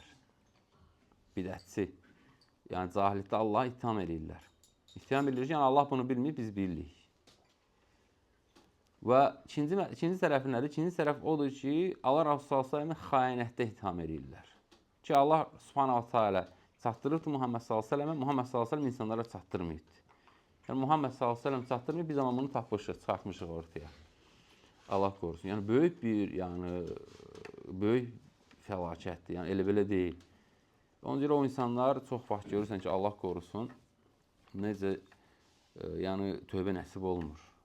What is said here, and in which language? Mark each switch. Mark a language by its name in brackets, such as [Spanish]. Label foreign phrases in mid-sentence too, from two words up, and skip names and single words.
[Azerbaijani] Bidətçi. Yəni, cahillikdə Allahı ittiham edirlər. İttiham edirlər ki, yəni Allah bunu bilməyib, biz bilirik. Və ikinci tərəfi nədir? İkinci tərəf odur ki, Allah Rasulü s.ə.v-i xainətdə ittiham edirlər. Ki, Allah [Arabic] سبحانه وتعالى [Azerbaijani] çatdırıbdır Muhammed s.ə.və, Muhammed s.ə.v insanlara çatdırmayıbdır. Yəni, Muhammed s.ə.v çatdırmayıb, biz amma bunu tapmışıq, çıxartmışıq ortaya. Allah qorusun. Yəni, böyük bir, yəni, böyük fəlakətdir. Yəni, elə belə deyil. Ona görə o insanlar çox vaxt görürsən ki, Allah qorusun, necə, yəni, tövbə nəsib olmur.